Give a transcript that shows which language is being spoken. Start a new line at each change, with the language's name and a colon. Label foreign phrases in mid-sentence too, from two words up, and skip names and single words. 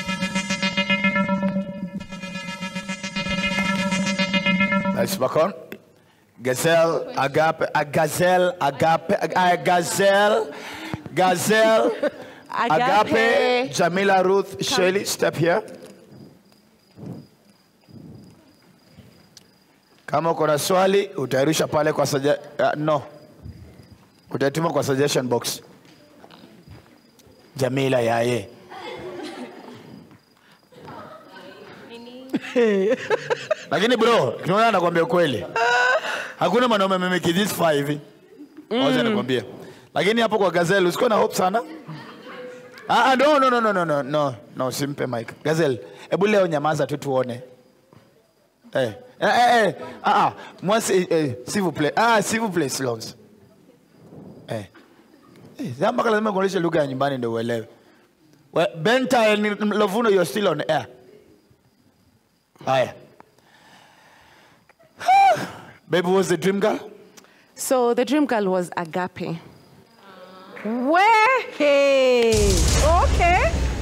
English: Let's back on. Gazelle, Agape, Gazelle, Agape, Jamila, Ruth, Shirley, step here.
Swahili: Kama uko na swali utairusha pale kwa utaituma kwa
English: suggestion box.
Swahili: Jamila yaye. Lakini bro, tunaona nakwambia kweli. Hakuna mwanaume amemeki this 5 hivi. Wacha nakwambia. Lakini hapo kwa Gazelle usiko na hope sana. No, simpe mic. Gazelle, hebu leo nyamaza tu tuone.
French: Moi, s'il vous plaît. S'il vous plaît, silence.
Swahili: Zamba lazima kuonesha lugha ya nyumbani ndio uelewe.
English: Benta and Lovuno, you're still on air.
Swahili: Haya.
English: Baby, what's the dream girl? So the dream girl was Agape. Where? Hey. Okay.